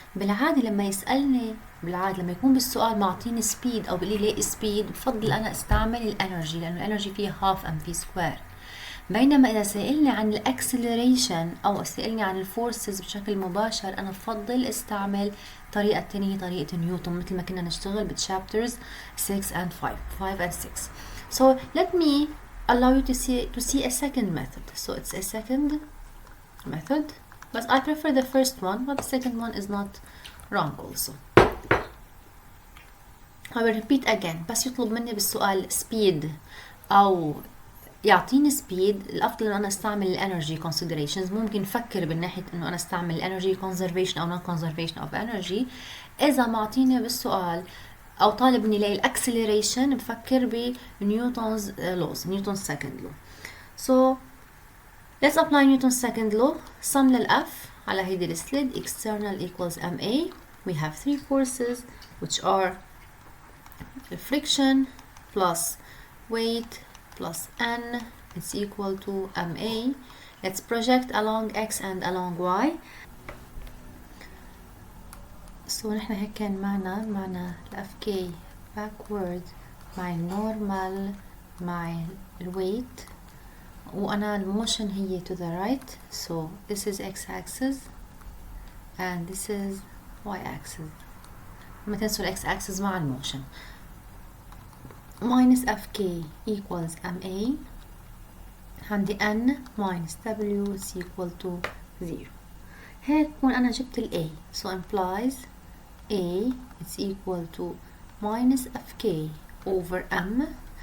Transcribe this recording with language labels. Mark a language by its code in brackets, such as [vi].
[ar] بالعادة لما يسألني لما يكون بالسؤال معطيني speed أو بيقول لي speed بفضل أنا استعمل الانرجي لأنه الانرجي فيها half mv square. بينما إذا سألني عن الاكسلريشن أو سألني عن الفورسز بشكل مباشر أنا بفضل استعمل طريقة تانية طريقة نيوتن مثل ما كنا نشتغل بتشابترز 6 and 5 and 6. [en] So let me allow you to see a second method. So it's a second method, but I prefer the first one, but the second one is not wrong also. I will repeat again. [ar] بس يطلب مني بالسؤال speed أو يعطيني سبيد الافضل انه انا استعمل الانرجي كونسيدريشنز. ممكن نفكر بالناحيه انه انا استعمل الانرجي كونزرفيشن او نون كونزرفيشن اوف انرجي. اذا معطيني بالسؤال او طالب مني الاكسلريشن بفكر بنيوتنز لوز نيوتن's second law. [en] So let's apply Newton's second law. sum [ar] للاف على هيدي السليد [en] external equals ma. We have three forces which are friction plus weight plus n is equal to ma. Let's project along x and along y. [ar] So نحن هيك كان معنا الFK backward مع normal مع weight وأنا الموشن هي [en] to the right. So this is x axis and this is y axis. [ar] ما تنسوا x axis مع الموشن. [en] minus fk equals ma [ar] عندي [en] n minus w is equal to 0. [ar] هيك بكون أنا جبت ال a. [en] So implies a is equal to minus fk over m.